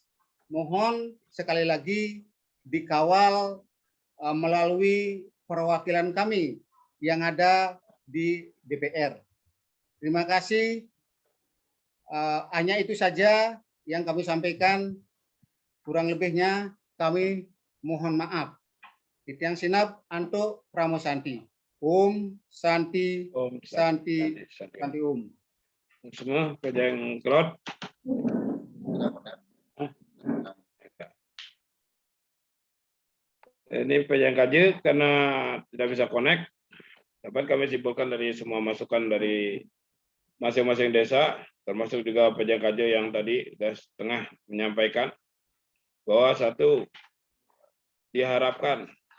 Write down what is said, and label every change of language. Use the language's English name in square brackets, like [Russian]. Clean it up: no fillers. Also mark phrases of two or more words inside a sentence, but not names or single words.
[Indonesian] Mohon sekali lagi dikawal melalui perwakilan kami yang ada di DPR. Terima kasih. Hanya itu saja yang kami sampaikan. Kurang lebihnya kami mohon maaf. [Balinese] Titiang Sinap Anto Pramosanti. [Sanskrit] Om Santi, Om Santi, Santi Om. [Indonesian] Semua Pejeng Kelot. Ini Pejeng KJ karena tidak bisa connect, dapat kami simpulkan dari semua masukan dari masing-masing desa, termasuk juga Pejeng KJ yang tadi sudah setengah menyampaikan bahwa satu, diharapkan